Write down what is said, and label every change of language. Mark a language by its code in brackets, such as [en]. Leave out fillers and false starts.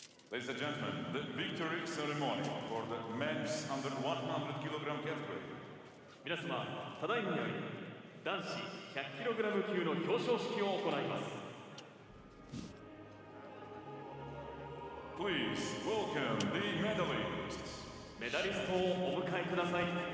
[en] Ladies and gentlemen, the victory ceremony for the men's under 100 kilogram category. [ja] 皆様、ただいまより男子100キログラム級の表彰式を行います。 [en] Please welcome the medalists. [ja] メダリストをお迎えください。